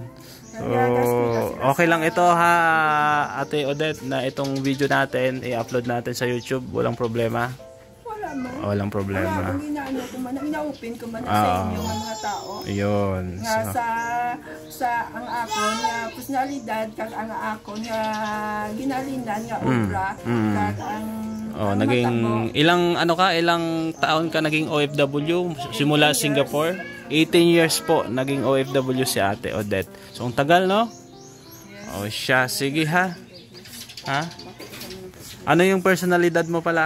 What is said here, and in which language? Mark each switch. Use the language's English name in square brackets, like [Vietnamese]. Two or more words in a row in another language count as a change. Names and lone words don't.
[Filipino] So, okay lang ito ha, Ate Odette, na itong video natin i-upload natin sa YouTube, walang problema. Walang problema. [Hiligaynon] Ina-open ko man sa inyo mga tao. Ayun. Sa ang akon nga personalidad kag ang akon nga ginalinan nga obra kag ang [Filipino] naging ilang taon ka naging OFW simula Singapore? 18 years po naging OFW si Ate Odette. So ang tagal no? Siya, sige ha. Ha? Ano yung personalidad mo pala?